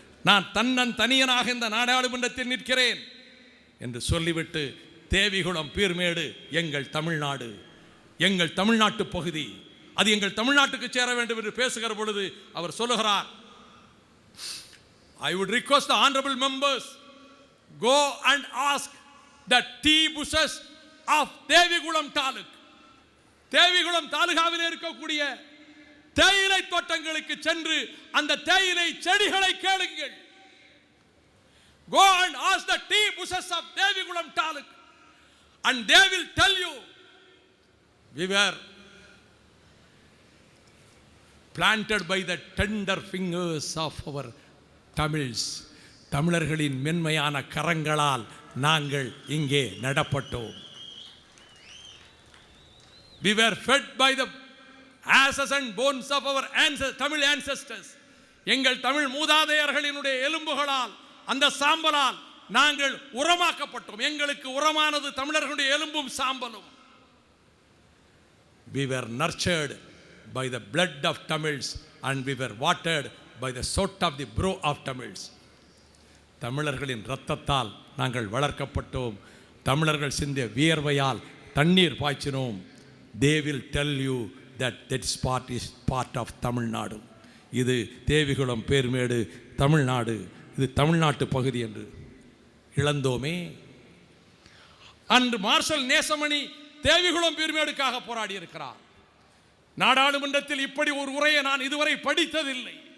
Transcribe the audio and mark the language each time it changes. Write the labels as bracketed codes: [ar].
[ta] நான் தன்னந்தனியனாக இந்த நாடாளுமன்றத்தில் நிற்கிறேன் என்று சொல்லிவிட்டு, தேவிகுளம் பீர்மேடு எங்கள் தமிழ்நாடு, எங்கள் தமிழ்நாட்டு பகுதி, அது எங்கள் தமிழ்நாட்டுக்கு சேர வேண்டும் என்று பேசுகிற பொழுது அவர் சொல்லுகிறார், [en] I would request the honorable members go and ask the tea bushes of [ta] Devikulam taluk. Devikulam தாலுகாவில் இருக்கக்கூடிய தேயிலை தோட்டங்களுக்கு சென்று அந்த தேயிலை செடிகளை கேளுங்கள். [en] Go and ask the tea bushes of Devikulam taluk and they will tell you we were planted by the tender fingers of our Tamils. [ta] தமிழர்களின் மென்மையான கரங்களால் நாங்கள் இங்கே நடப்பட்டோம். [en] We were fed by the ashes and bones of our Tamil ancestors. [ta] எங்கள் தமிழ் மூதாதையர்களினுடைய எலும்புகளால் அந்த சாம்பலால் நாங்கள் உரமாக்கப்பட்டோம். எங்களுக்கு உரமானது தமிழர்களுடைய எலும்பும் சாம்பலும். [en] We were nurtured by the blood of Tamils and we were watered by the sweat of the brow of Tamils. [ta] தமிழர்களின் இரத்தத்தால் நாங்கள் வளர்க்கப்பட்டோம். தமிழர்கள் சிந்திய வியர்வையால் தண்ணீர் பாய்ச்சினோம். [en] They will tell you that is part of Tamil Nadu. [ta] இது தேவிகுளம் பேர்மேடு தமிழ்நாடு, இது தமிழ்நாட்டு பகுதி என்று இழந்தோமே. அன்று மார்ஷல் நேசமணி தேவிகுளம் பேர்மேடுக்காக போராடி இருக்கிறார். நாடாளுமன்றத்தில் இப்படி ஒரு உரையை நான் இதுவரை படித்ததில்லை.